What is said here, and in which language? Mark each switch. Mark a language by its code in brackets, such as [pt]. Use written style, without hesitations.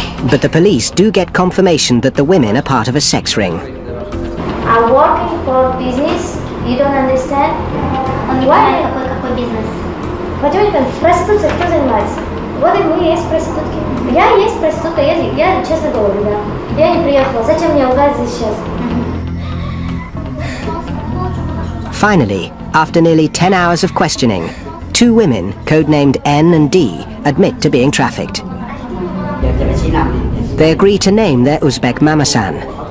[en] But the police do get confirmation that the women are part of a sex ring. I'm working for business. You don't understand? Why? [ru] Какой бизнес? Пойдемте, проституция, кто занимается? Вот и мы есть проститутки. Я есть проститутка, я честно говорю, да. Я не приехала. Зачем мне лгать здесь сейчас? [en] Finally, after nearly 10 hours of questioning, 2 women, codenamed N and D, admit to being trafficked. They agree to name their Uzbek mamasan.